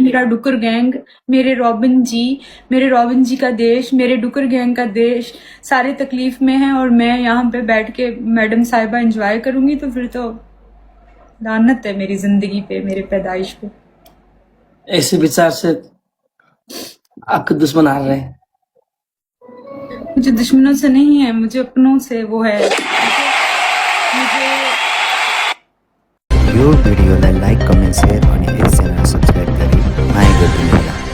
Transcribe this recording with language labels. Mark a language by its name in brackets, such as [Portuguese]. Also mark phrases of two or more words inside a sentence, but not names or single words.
[Hindi] मेरा डुकर गैंग, मेरे रॉबिन जी का देश, मेरे डुकर गैंग का देश, सारे तकलीफ में हैं, और मैं यहाँ पे बैठ के मैडम साहिबा एंजॉय करूंगी, तो फिर तो लानत है मेरी जिंदगी पे, मेरे पैदाइश पे। ऐसे विचार से आपके दुश्मन आ रहे हैं। मुझे दुश्मनों से नहीं है, मुझे अपनों से वो है। [Nepali] यो भिडियोलाई लाइक, कमेन्ट, सेयर अनि यस च्यानल सब्स्क्राइब गरी माया गरिदिनु।